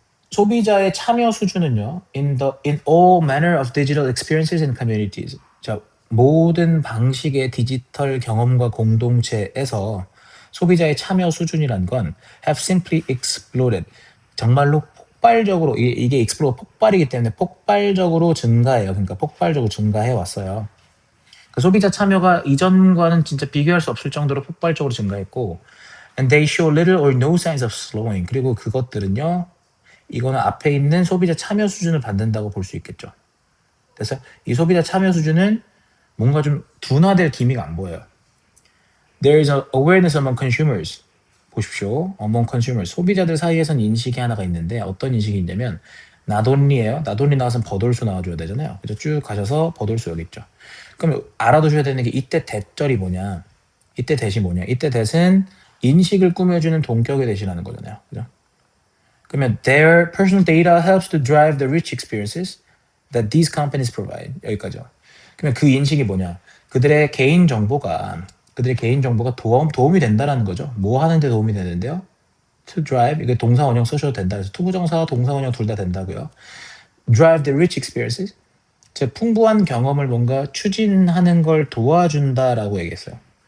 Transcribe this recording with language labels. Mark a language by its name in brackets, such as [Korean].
[Korean] 소비자의 참여 수준은요. [English] in all manner of digital experiences and communities. [Korean] 자, 모든 방식의 디지털 경험과 공동체에서 소비자의 참여 수준이란 건 have simply exploded. 정말로 폭발적으로 이게 explode 폭발이기 때문에 폭발적으로 증가해요. 그러니까 폭발적으로 증가해 왔어요. 그 소비자 참여가 이전과는 진짜 비교할 수 없을 정도로 폭발적으로 증가했고 and they show little or no signs of slowing. 그리고 그것들은요. 이거는 앞에 있는 소비자 참여 수준을 받는다고 볼 수 있겠죠. 그래서 이 소비자 참여 수준은 뭔가 좀 둔화될 기미가 안 보여요. [English] There is an awareness among consumers. 보십시오. among consumers. [Korean] 소비자들 사이에선 인식이 하나가 있는데 어떤 인식이 있냐면 not only예요. not only 나와서 버돌수 나와줘야 되잖아요. 그래서 쭉 가셔서 버돌수 여기 있죠. 그럼 알아두셔야 되는 게 이때 대절이 뭐냐. 이때 대시 뭐냐. 이때 대신 인식을 꾸며주는 동격의 대시라는 거잖아요. 그죠? [English] 그러면 their personal data helps to drive the rich experiences that these companies provide. [Korean] 여기까지요. 그러면 그 인식이 뭐냐? 그들의 개인 정보가 도움이 된다라는 거죠. 뭐 하는데 도움이 되는데요? To drive, 이게 동사 원형 쓰셔도 된다. 그래서 투부정사, 동사 원형 둘 다 된다고요. [English] Drive the rich experiences. [Korean] 즉 풍부한 경험을 뭔가 추진하는 걸 도와준다라고 얘기했어요.